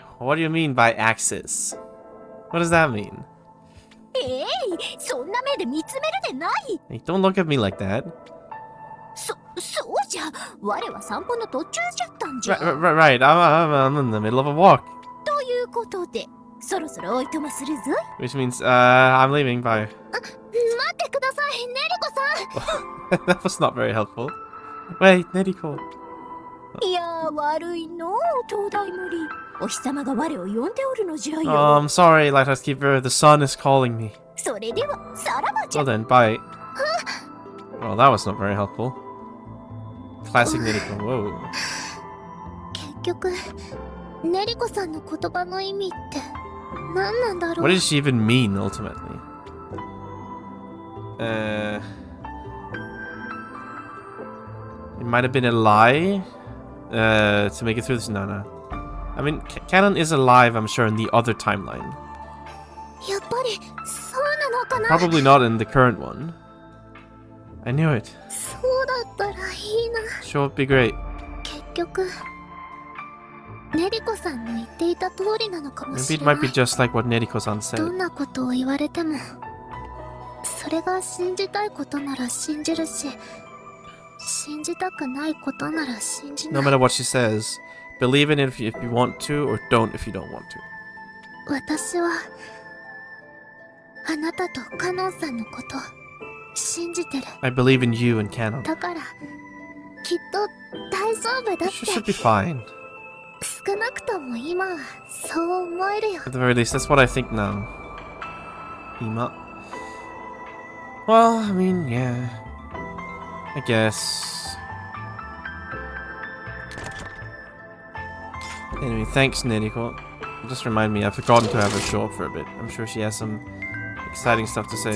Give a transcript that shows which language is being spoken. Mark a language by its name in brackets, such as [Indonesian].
[English] What do you mean by axis? What does that mean? [Japanese] そんな目で見つめるでない。 [English] Hey, don't look at me like that. [Japanese] そうじゃ。我は散歩の途中じゃったんじゃ。 [English] Right. I'm in the middle of a walk. [Japanese] ということで、そろそろおいとまするぞい。 [English] Which means, I'm leaving. Bye. [Japanese] 待ってください、ネリコさん。 [English] That was not very helpful. Wait, Neriko. [Japanese] いやー、悪いのう、東大無理。お日様が我を呼んでおるのじゃよ。 [English] I'm sorry, Lighthouse Keeper. The sun is calling me. [Japanese] それでは、さらばじゃ。 [English] Well then, bye. Well, that was not very helpful. Classic Neriko. Whoa. [Japanese] 結局、ネリコさんの言葉の意味って何なんだろう。 [English] What did she even mean, ultimately? It might have been a lie to make it through this. No. I mean, Canon is alive, I'm sure, in the other timeline. [Japanese] やっぱりそうなのかな。 [English] Probably not in the current one. I knew it. [Japanese] そうだったらいいな。 [English] Sure, it'd be great. [Japanese] 結局、ネリコさんの言っていた通りなのかも [English] Maybe [Japanese] し [English] it [Japanese] れな [English] might be [Japanese] い。 [English] just like what Neriko-san [Japanese] ど [English] said. [Japanese] んなことを言われても、それが信じたいことなら信じるし、信じたくないことなら信じ [English] No [Japanese] ない。 [English] matter what she says, believe in it if you want to, or don't if you don't want to. [Japanese] 私はあなたとカノンさんのこと信じてる。 [English] I believe in you and Canon. [Japanese] だからきっと大丈夫だっ [English] You should [Japanese] て。 [English] be fine. [Japanese] 少なくとも今はそう思えるよ。 [English] At the very least, that's what I think now. Ima. Well, I mean, yeah. I guess. Anyway, thanks, Neriko. Just remind me, I've forgotten to have her show up for a bit. I'm sure she has some exciting stuff to say.